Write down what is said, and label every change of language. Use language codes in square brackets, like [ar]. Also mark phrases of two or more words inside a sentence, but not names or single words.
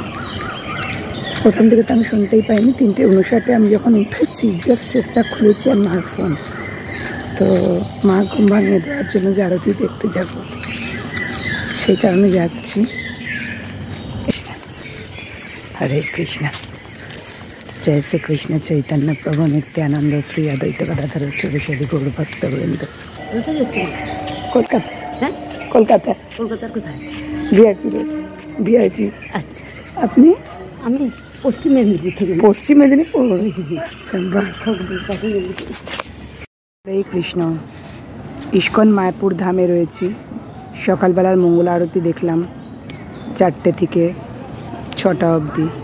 [bn] প্রথম থেকে তো আমি শুনতেই পাইনি। 3:59 আমি যখন উঠেছি, জাস্ট চোখটা খুলেছি আর মার ফোন। তো মা ঘুম ভাঙিয়ে দেওয়ার জন্য যে আরতি দেখতে যাব, সেই কারণে যাচ্ছি। হরে কৃষ্ণ। [sa] जय श्री कृष्ण चैतन्य प्रभु नित्यानंद श्री अद्वैत गदाधर श्री गौर भक्त वृंद। [bn] कोलकाता। कोलकाता। কলকাতার কোথায়? ভিআইপি রোড, ভিআইপি। আচ্ছা, আপনি? আমি পশ্চিম মেদিনীপুর থেকে। পশ্চিম মেদিনীপুর। আচ্ছা, বাহ। হরে কৃষ্ণ। ইস্কন মায়াপুর ধামে রয়েছি। সকালবেলার মঙ্গল আরতি দেখলাম 4টে থেকে 6টা অবধি।